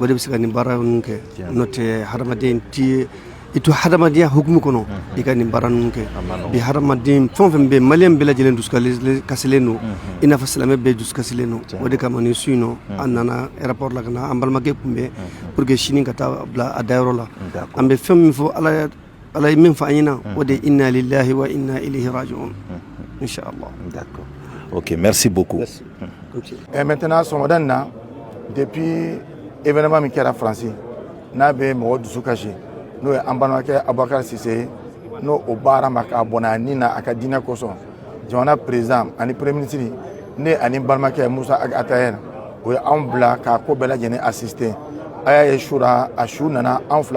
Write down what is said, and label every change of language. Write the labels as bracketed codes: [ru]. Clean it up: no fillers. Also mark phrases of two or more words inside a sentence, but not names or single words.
[bm] de bɛ se ka nin baara ninnu kɛ n'o tɛ hadamaden ti i to hadamadenya hukumu kɔnɔ i ka nin baara ninnu kɛ bi hadamaden fɛn o fɛn bɛ yen maliyɛn bɛɛ lajɛlen dusukasilen don i n'a fɔ silamɛ bɛɛ dusukasilen don o de kama nin su in nɔ an nana aéroport la ka na an balimakɛ kun bɛ [fr] pour que [bm] sini ka taa bila a dayɔrɔ la an bɛ fɛn min fɔ ala ye min fɔ an ɲɛna o de [ar] إنا لله وإنا إليه راجعون [bm] inchallah. [fr] D'accord. Ok, merci beaucoup. Merci. Et maintenant [bm] Somadan na [fr] depuis événement [bm] min kɛra France n'a bɛ mɔgɔ dusu kasi n'o ye an balimakɛ Abubakar Sise n'o o baara ma k'a bɔnna a ni na a ka diinɛ kosɔn jamana président ani [fr] premier ministre [bm] ne ani balimakɛ Musa Atayer o ye anw bila k'a ko bɛɛ lajɛlen assister a y'a ye su la a su nana anw fila